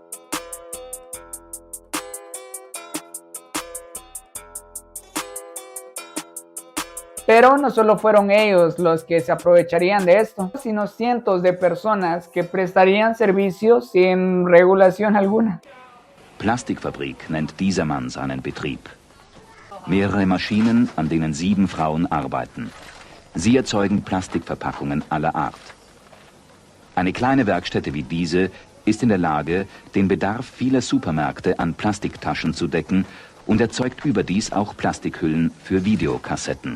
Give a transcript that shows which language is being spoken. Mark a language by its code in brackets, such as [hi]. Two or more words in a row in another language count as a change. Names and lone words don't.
[es] Pero no solo fueron ellos los que se aprovecharían de esto, sino cientos de personas que prestarían servicios sin regulación alguna. [de] Plastikfabrik nennt dieser Mann seinen Betrieb. Mehrere Maschinen, an denen 7 Frauen arbeiten. Sie erzeugen Plastikverpackungen aller Art. Eine kleine Werkstätte wie diese ist in der Lage, den Bedarf vieler Supermärkte an Plastiktaschen zu decken und erzeugt überdies auch Plastikhüllen für Videokassetten.